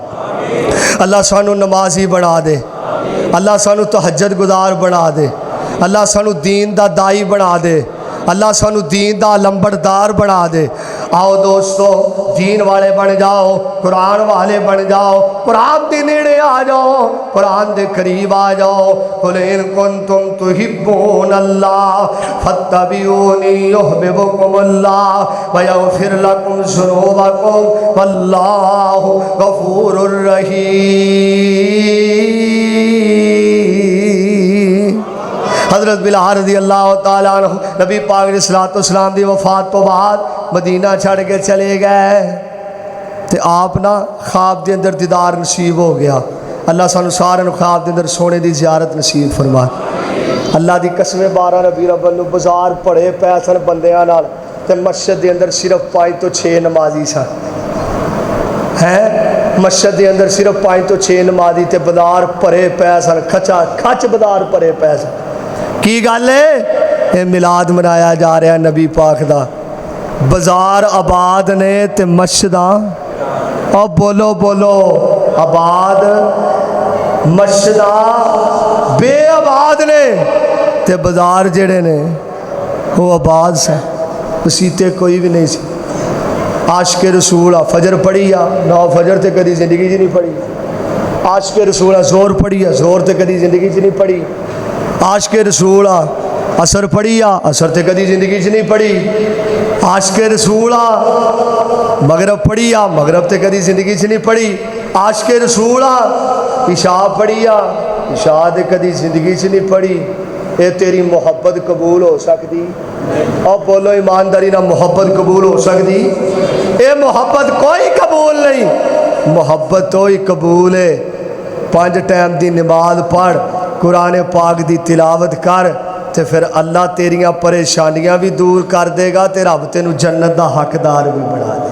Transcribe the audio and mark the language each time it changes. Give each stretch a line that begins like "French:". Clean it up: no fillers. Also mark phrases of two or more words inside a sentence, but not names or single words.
Punjabi: اللہ سانوں نمازی بنا دے، اللہ سانوں تہجد گزار بنا دے، اللہ سانوں دین دا داعی بنا دے، اللہ سانوں دین دا لمبڑدار بنا دے. آؤ دوستو دین والے بن جاؤ، قرآن والے بن جاؤ، قرآن دے نیڑے آ جاؤ، قرآن دے قریب آ جاؤ.
Arabic: قل إن كنتم تحبون الله فاتبعوني يحببكم الله ويغفر لكم ذنوبكم والله غفور رحيم.
Punjabi: حضرت بلال
Arabic: رضی اللہ تعالیٰ عنہ
Punjabi: نبی پاک
Arabic: علیہ الصلاۃ والسلام
Punjabi: دی وفات توں بعد مدینہ چھڈ کے چلے گئے تو آپ نوں خواب دے اندر دیدار نصیب ہو گیا. اللہ سانوں سارے خواب دے اندر سوہنے دی زیارت نصیب فرمائے. اللہ دی قسمیں 12 ربیع الاول نوں بازار بھرے پئے سن بندیاں نال تے مسجد دے اندر صرف 5 توں 6 نمازی سن. ہیں مسجد دے اندر صرف 5 توں 6 نمازی تے بازار بھرے پئے سن، کھچا کھچ بازار بھرے پئے سن. کی گل ہے? اے میلاد منایا جا رہا ہے نبی پاک دا۔ بازار آباد نیں تے مسجداں اور بولو بولو آباد، مسجداں بےآباد نیں تے بازار جیہڑے نیں او آباد سن. مسیتے کوئی وی نہیں سی, عاشق رسول فجر پڑھی آ 9 فجر تے کدی زندگی چ نہیں پڑھی. عاشق رسول زور پڑھی آ زور تے کدی زندگی چ نہیں پڑھی. عاشق رسول عصر پڑھی آ عصر تے کدی زندگی چ نہیں پڑھی. عاشق رسول مغرب پڑھی آ مغرب تے کدی زندگی چ نہیں پڑھی. عاشق رسول عشاء پڑھی آ عشاء تے کدی زندگی چ نہیں پڑھی. اے تیری محبت قبول ہو سکتی؟ اور بولو ایمانداری نہ محبت قبول ہو سکتی؟ اے محبت کوئی قبول نہیں. محبت تو ہی قبول ہے 5 ٹائم دی نماز پڑھ قرآن پاک دی تلاوت کر تے پھر اللہ تیریاں پریشانیاں بھی دور کر دے گا تے رب تینوں جنت دا حقدار بھی بنا دے.